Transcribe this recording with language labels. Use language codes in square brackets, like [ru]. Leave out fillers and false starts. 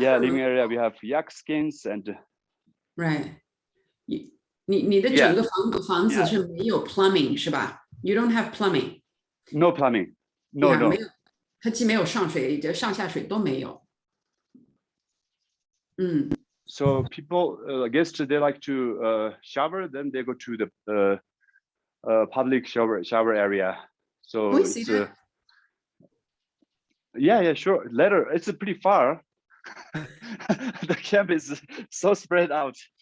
[en] yeah, living area we have yak skins and right. [zh] 你的整个房子是没有 plumbing 是吧？ [en] You don't have plumbing. No plumbing. No. [zh] 没有，它既没有上水，上下水都没有。 [en] So people, guests, they like to shower, then they go to the public shower area. So we see that? Yeah, sure. Later, it's pretty far. The camp is so spread out.